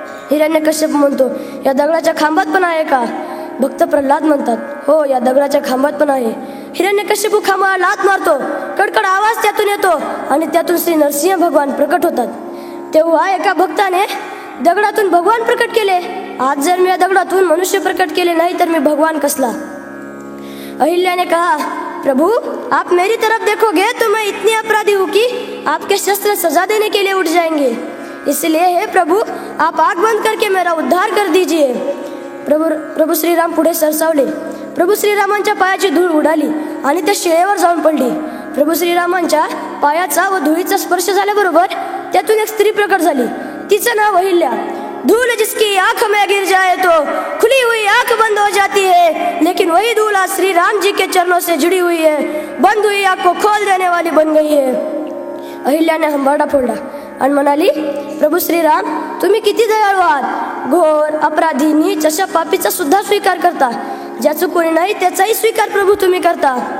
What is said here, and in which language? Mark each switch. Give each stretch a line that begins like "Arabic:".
Marathi: हिरण्यकश्यप म्हणतो, या दगडाच्या खांबात पण आहे का? भक्त प्रल्हाद म्हणतात, हो, या दगडाच्या खांबात पण आहे. हिरण्यकश्यप खांबाला लात मारतो, कडकड आवाज त्यातून येतो आणि त्यातून श्री नरसिंह भगवान प्रकट होतात. तेव्हा एका भक्ताने दगडातून भगवान प्रकट केले. आज जर मी या दगडातून मनुष्य प्रकट केले नाही तर मी भगवान कसला?
Hindi: अहिल्या ने कहा, प्रभु आप मेरी तरफ देखोगे तो मैं इतनी अपराधी हूँ कि आपके शस्त्र सजा देने के लिए उठ जाएंगे. इसलिए हे प्रभु, आप आग बंद करके मेरा उद्धार कर दीजिए.
Marathi: प्रभू श्रीराम पुढे सरसावले. प्रभू श्रीरामांच्या पायाची धूळ उडाली आणि त्या शिळेवर जाऊन पडली. प्रभू श्रीरामांच्या पायाचा व धुळीचा स्पर्श झाल्याबरोबर त्यातून एक स्त्री प्रकट झाली. तिचं नाव अहिल्या.
Hindi: धूल जिसकी आंख में गिर जाए तो खुली हुई आंख बंद हो जाती है, लेकिन वही धूल आज श्री राम जी के चरणों से जुड़ी हुई है, बंद हुई आंख को खोल देने वाली बन गई है.
Marathi: अहिल्याने हंबाडा फोडला आणि म्हणाली, प्रभू श्रीराम, तुम्ही किती दयाळू आहात. घोर अपराधी नीच अशा पापीचा सुद्धा स्वीकार करता. ज्याचं कोणी नाही त्याचाही स्वीकार प्रभू तुम्ही करता.